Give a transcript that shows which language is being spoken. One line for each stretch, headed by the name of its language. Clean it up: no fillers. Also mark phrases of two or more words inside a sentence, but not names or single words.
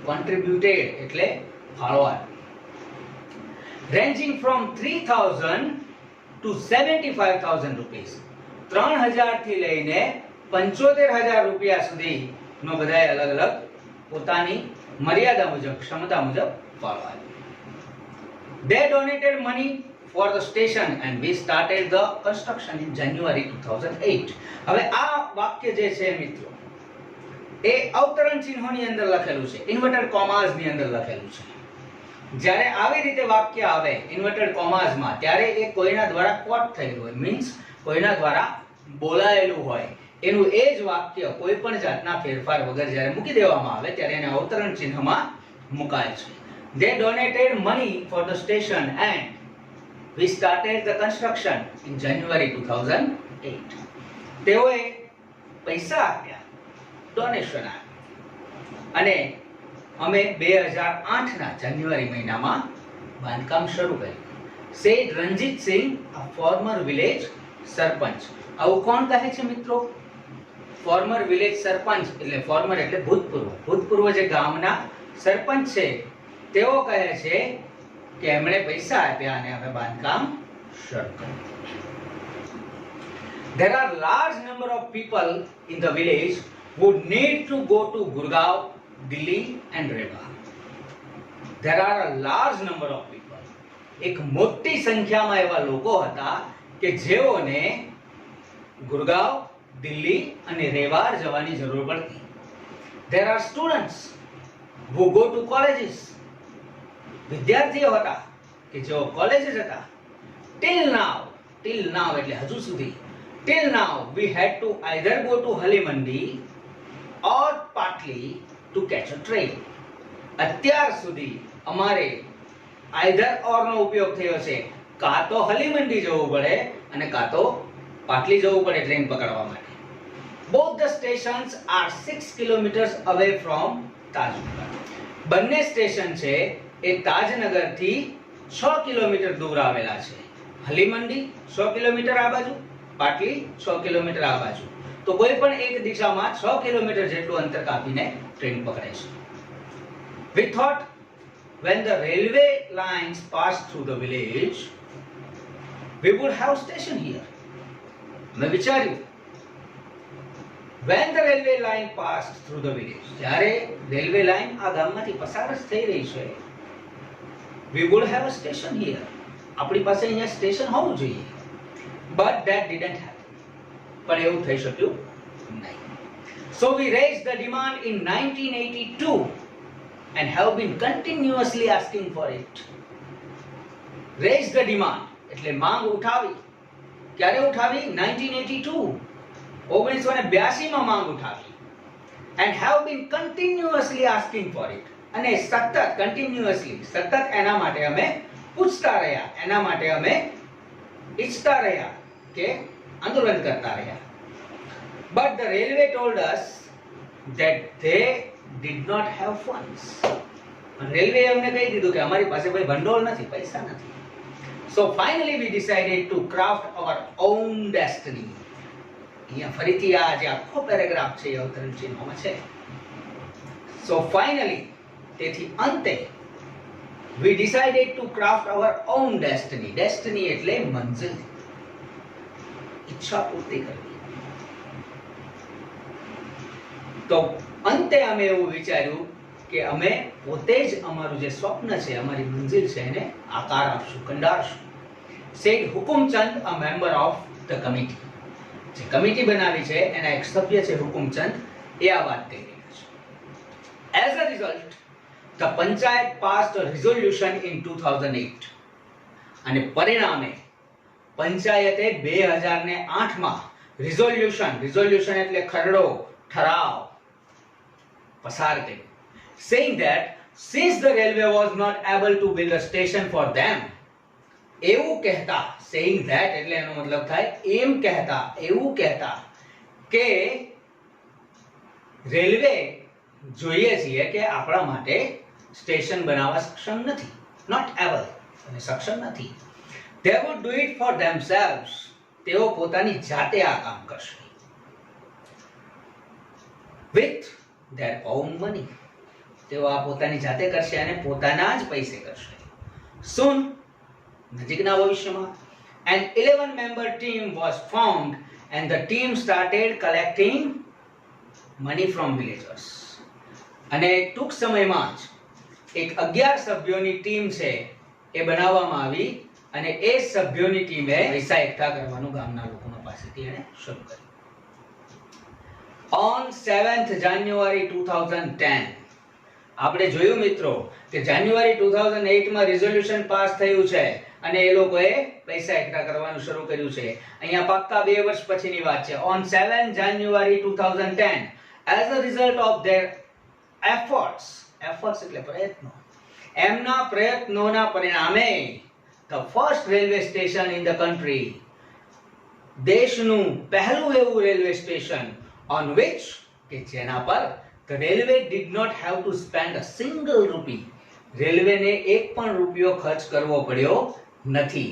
English: કોન્ટ્રીબ્યુટેડ
Gujarati: એટલે ફાળો આપ્યો.
English: ranging from 3000 to 75000 rupees.
Gujarati: 3000 થી લઈને 75000 રૂપિયા સુધીનો બધાએ અલગ અલગ પોતાની મર્યાદા મુજબ, ક્ષમતા મુજબ ફાળો આપ્યો.
English: They donated money for the station and we started the construction in January 2008.
Gujarati: હવે આ વાક્ય જે છે મિત્રો, એ અવતરણ ચિહ્નોની અંદર લખેલું છે,
English: inverted commas
Gujarati: ની અંદર લખેલું છે. જ્યારે આવી રીતે વાક્ય આવે
English: inverted commas
Gujarati: માં, ત્યારે એ કોઈના દ્વારા કોટ થયેલું હોય, મીન્સ કોઈના દ્વારા બોલાયેલું હોય. એનું એ જ વાક્ય કોઈ પણ જાતના ફેરફાર વગર જ્યારે મૂકી દેવામાં આવે ત્યારે એને અવતરણ ચિહ્નમાં મુકાય છે.
English: They donated money for the station and we started the construction in January 2008.
Gujarati: તેઓએ પૈસા આપ્યા, ડોનેશન આપ્યું, અને અમે 2008 ના જાન્યુઆરી મહિનામાં બાંધકામ શરૂ કર્યું.
English: સેડ રણજીત સિંહ, a former village સરપંચ.
Gujarati: આવું કોણ કહે છે મિત્રો?
English: former village
Gujarati: સરપંચ એટલે ફોર્મર એટલે ભૂતપૂર્વ જે ગામના સરપંચ છે તેઓ કહે છે કે એમણે પૈસા આપ્યા અને અમે બાંધકામ શરૂ કર્યું.
English: There are large number of people in the village who need to go to Gurgaon, Delhi and Rewa. There are a large number of people.
Gujarati: એક મોટી સંખ્યામાં એવા લોકો હતા કે જેઓને ગુરગાંવ, દિલ્હી અને રેવાર જવાની જરૂર પડતી.
English: There are students who go to colleges.
Gujarati: વિદ્યાર્થીઓ હતા કે જેઓ કોલેજે જતા.
English: Till now
Gujarati: એટલે હજુ સુધી,
English: till now we had to either go to Halimandi or Patli to catch a train.
Gujarati: અત્યાર સુધી અમારે
English: either or
Gujarati: નો ઉપયોગ થયો છે. કાં તો હલીમંડી જવું પડે અને કાં તો પાટલી જવું પડે ટ્રેન પકડવા માટે.
English: Both the stations are 6 kilometers away from તાજનગર.
Gujarati: બંને સ્ટેશન છે એ તાજનગરથી 6 કિલોમીટર દૂર આવેલા છે. હલીમંડી 100 કિલોમીટર આ બાજુ, પાટલી 100 કિલોમીટર આ બાજુ. તો કોઈ પણ એક દિશામાં 6 કિલોમીટર જેટલું અંતર કાપીને ટ્રેન પકડાય છે.
English: We thought when the railway lines passed through the village, we would have station here.
Gujarati: મેં વિચાર્યું
English: when the railway line passed through the village,
Gujarati: જ્યારે રેલવે લાઈન આ ગામમાંથી પસાર જ થઈ રહી છે,
English: we would have a station here.
Gujarati: આપણી પાસે અહીંયા સ્ટેશન હોવું જોઈએ.
English: But that didn't happen.
Gujarati: પણ એવું થઈ શક્યું નહીં.
English: So we raised the demand in 1982 and have been continuously asking for it. Raise the demand
Gujarati: એટલે માંગ ઉઠાવી. ક્યારે ઉઠાવી? 1982 1982 માં માંગ ઉઠાવી.
English: And have been continuously asking for it.
Gujarati: અને સતત continuously સતત એના માટે અમે પૂછતા રહ્યા, એના માટે અમે ઈચ્છતા રહ્યા કે આંદોલન કરતા રહ્યા.
English: But the railway told us that they did not have funds.
Gujarati: રેલવે અમને કહી દીધું કે અમારી પાસે ભાઈ ભંડોળ નથી, પૈસા નથી.
English: So finally we decided to craft our own destiny.
Gujarati: અહીંયા ફરીથી આ જે આખો પેરેગ્રાફ છે એ અવતરણ ચિહ્નોમાં છે.
English: So finally
Gujarati: તેથી અંતે
English: we decided to craft our own destiny.
Gujarati: Destiny એટલે મંજિલ, ઈચ્છા પૂર્તિ કરવી. તો અંતે અમે એવું વિચાર્યું કે અમે પોતે જ અમારું જે સ્વપ્ન છે, અમારી મંજિલ છે એને આકાર આપશું, કંડારશું.
English: Said હુકુમચંદ, a member of the committee.
Gujarati: જે કમિટી બનાવી છે એના એક સભ્ય છે હુકુમચંદ, એ આ વાત કહી રહ્યા છે.
English: As a result, the panchayat passed a resolution in 2008.
Gujarati: અને પરિણામે પંચાયતે 2008 માં રિઝોલ્યુશન એટલે ખરડો, ઠરાવ પસાર કર્યો.
English: Saying that since the railway was not able to build a station for them,
Gujarati: એવું કહેતા,
English: saying that
Gujarati: એટલે એનો મતલબ થાય એમ કહેતા, એવું કહેતા કે રેલવે જોઈએ છીએ કે આપણા માટે સ્ટેશન બનાવવા સક્ષમ નથી,
English: not able
Gujarati: અને સક્ષમ નથી.
English: They would do it for themselves.
Gujarati: તેઓ પોતાની જાતે આ કામ કરશે.
English: With their own money.
Gujarati: તેઓ આ પોતાની જાતે કરશે અને પોતાના જ પૈસે કરશે. Soon, નજીકના ભવિષ્યમાં,
English: an 11-member team was formed and the team started collecting money from villagers.
Gujarati: અને ટૂંક સમયમાં જ એક 11 સભ્યોની ટીમ છે એ બનાવવામાં આવી અને એ સભ્યોની ટીમે પૈસા એકઠા કરવાનું ગામના લોકોના પાસેથી એને શરૂ કર્યું.
English: On 7th January 2010
Gujarati: આપણે જોયું મિત્રો કે જાન્યુઆરી 2008 માં રિઝોલ્યુશન પાસ થયું છે અને એ લોકોએ પૈસા એકઠા કરવાનું શરૂ કર્યું છે. અહીંયા પાક્કા 2 વર્ષ પછીની વાત છે.
English: On 7th January 2010, as a result of their efforts
Gujarati: એટલે પ્રયત્નો, એમના પ્રયત્નોના પરિણામે
English: the first railway station in the country,
Gujarati: દેશનું પહેલું એવું રેલવે સ્ટેશન
English: on which
Gujarati: કે જેના પર
English: the railway did not have to spend a single rupee,
Gujarati: રેલવેને એક પણ રૂપિયો ખર્ચ કરવો પડ્યો નથી.